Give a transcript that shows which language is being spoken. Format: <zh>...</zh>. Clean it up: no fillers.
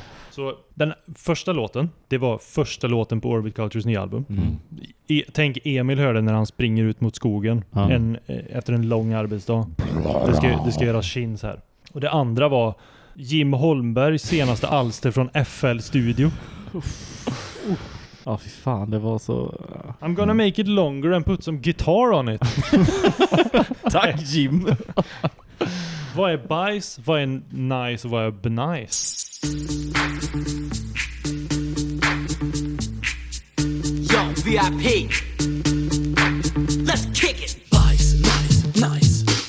<sv>Så den första låten, det var första låten på Orbit Cultures nya album. Mm. Tänk Emil hörde när han springer ut mot skogen efter en lång arbetsdag. Det ska göra chins här. Och det andra var Jim Holmberg senaste alster från FL Studio. Ja, fy fan, det var så...</sv> <en>I'm gonna make it longer and put some guitar on it.</en> <sv>Tack, Jim. Vad är bajs, vad är nice och vad är b-nice?</sv> <en>Yo, VIP. Let's kick it.</en> <sv>Bajs, nice, nice.</sv>